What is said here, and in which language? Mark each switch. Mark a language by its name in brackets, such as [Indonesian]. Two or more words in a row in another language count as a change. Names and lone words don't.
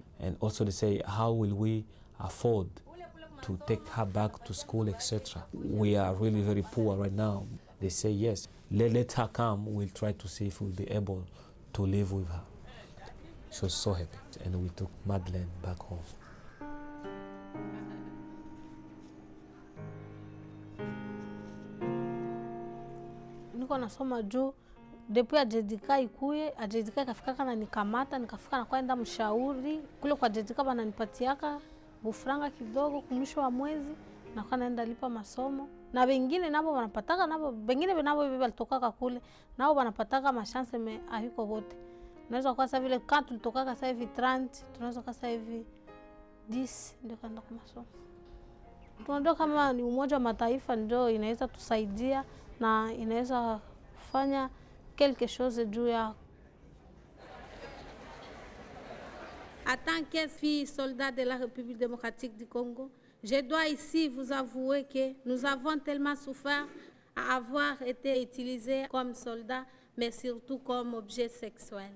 [English] And also they say, how will we afford to take her back to school, etc. We are really very poor right now. They say, yes, let her come, we'll try to see if we'll be able to live with her. She was so happy, and we took Madeleine back home. [Swahili] Niko nasoma juu, depuis ajedika ikuye, ajedika ikafika kana nikamata, nikafika na kwenda mshauri, kule kwa ajedika bananipatiaka bufranga kidogo kumwisho wa mwezi, na kwa naenda lipa masomo. Na wengine nabo wanapataka, nabo wengine nabo walitoka kule, nabo wanapataka mashanse me ahiko wote. Tunaweza kwa sasa vile kama tulitoka sasa hivi 30, tunaweza kwa sasa hivi 10 ndio kwenda kwa masomo. Tunajua kama ni Umoja wa Mataifa ndio inaweza tusaidia na inaweza kufanya [French] quelque chose [Swahili] juu ya. [French] En tant que fille soldat de la République démocratique du Congo, je dois ici vous avouer que nous avons tellement souffert à avoir été utilisés comme soldats, mais surtout comme objets sexuels.